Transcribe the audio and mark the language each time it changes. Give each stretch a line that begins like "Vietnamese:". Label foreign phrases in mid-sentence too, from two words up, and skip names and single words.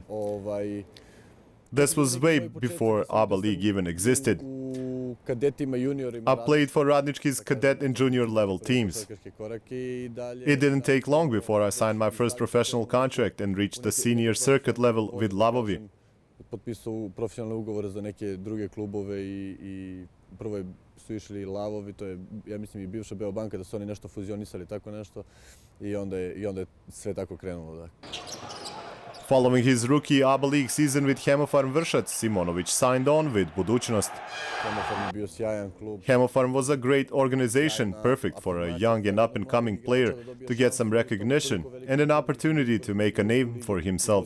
English: This was way before ABA League even existed. I played for Radnički's cadet and junior level teams. It didn't take long before I signed my first professional contract and reached the senior circuit level with Lavovi.
Serbian: Potpisao profesionalne ugovore za neke druge klubove i prvo su išli Lavovi, to je, ja mislim, i bivša Beobanka, da su oni nešto fuzionisali, tako nešto, i onda je sve tako krenulo.
English: Following his rookie ABA League season with Hemofarm Vršac, Simonovic signed on with Budućnost. Hemofarm was a great organization, perfect for a young and up-and-coming player to get some recognition and an opportunity to make a name for himself.